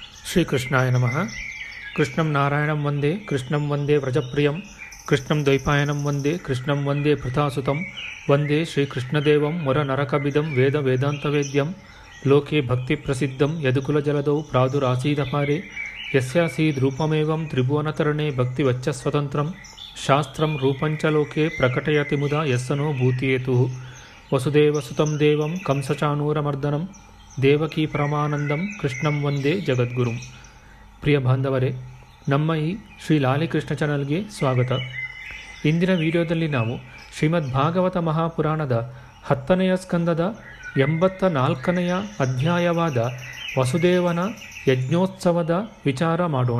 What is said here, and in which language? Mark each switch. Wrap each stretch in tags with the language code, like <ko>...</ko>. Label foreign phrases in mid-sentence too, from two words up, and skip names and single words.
<sa>ಶ್ರೀಕೃಷ್ಣಾಯ ನಮಃ. ಕೃಷ್ಣಂ ನಾರಾಯಣಂ ವಂದೇ ಕೃಷ್ಣಂ ವಂದೇ ವ್ರಜಪ್ರಿಯಂ ಕೃಷ್ಣಂ ದ್ವೈಪಾಯನಂ ವಂದೇ ಕೃಷ್ಣಂ ವಂದೇ ಪೃಥಾಸುತಂ ವಂದೇ ಶ್ರೀಕೃಷ್ಣದೇವಂ ವರನರಕಬಿದಂ ವೇದ ವೇದಾಂತವೇದ್ಯಂ ಲೋಕೆ ಭಕ್ತಿಪ್ರಸಿದ್ಧಂ ಯದುಕುಲಜಲದೌ ಪ್ರಾದುರಾಸೀದಪಾರೆ ಯಸ್ಯಾಸೀದ್ ರೂಪಮೇವಂ ತ್ರಿಭುವನತರಣೆ ಭಕ್ತಿವಚ್ಚಸ್ವತಂತ್ರಂ ಶಾಸ್ತ್ರಂ ರೂಪಂಚ ಲೋಕೆ ಪ್ರಕಟಯತಿ ಮುದಾ ಯಸ್ಸನೋ ಭೂತಿಯೇತುಃ ವಸುದೇವಸುತಂ ದೇವಂ ಕಂಸಚಾಣೂರಮರ್ದನಂ ದೇವಕೀ ಪರಮಾನಂದಂ ಕೃಷ್ಣಂ ವಂದೇ ಜಗದ್ಗುರುಂ.</sa> <kn>ಪ್ರಿಯ ಬಾಂಧವರೇ, ನಮ್ಮ ಈ ಶ್ರೀ ಲಾಲಿಕೃಷ್ಣ ಚಾನಲ್ಗೆ ಸ್ವಾಗತ. ಇಂದಿನ ವಿಡಿಯೋದಲ್ಲಿ ನಾವು ಶ್ರೀಮದ್ ಭಾಗವತ ಮಹಾಪುರಾಣದ 10ನೆಯ ಸ್ಕಂದದ 84ನೆಯ ಅಧ್ಯಾಯವಾದ ವಸುದೇವನ ಯಜ್ಞೋತ್ಸವದ ವಿಚಾರ ಮಾಡೋಣ.</kn>